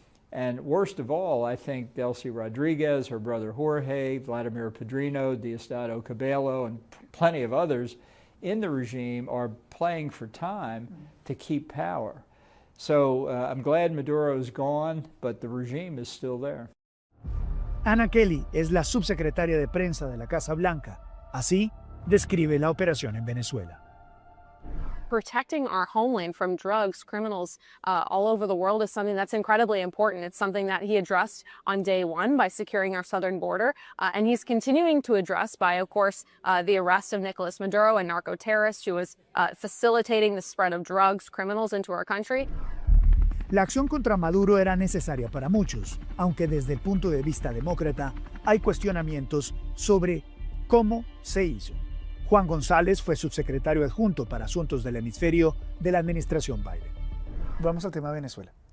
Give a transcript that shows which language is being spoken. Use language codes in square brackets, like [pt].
[en] And worst of all, I think Delcy Rodriguez, her brother Jorge, Vladimir Padrino, Diosdado Cabello, and plenty of others in the regime are playing for time to keep power. So I'm glad Maduro's gone, but the regime is still there. [es] Anna Kelly es la subsecretaria de prensa de la Casa Blanca. Así describe la operación en Venezuela. [en] Protecting our homeland from drugs, criminals all over the world is something that's incredibly important. It's something that he addressed on day one by securing our southern border, and he's continuing to address by, of course, the arrest of Nicolás Maduro, a narco-terrorist who was facilitating the spread of drugs, criminals into our country. [es] La acción contra Maduro era necesaria para muchos, aunque desde el punto de vista demócrata hay cuestionamientos sobre cómo se hizo. Juan González fue subsecretario adjunto para Asuntos del Hemisferio de la administración Biden. Vamos al tema de Venezuela.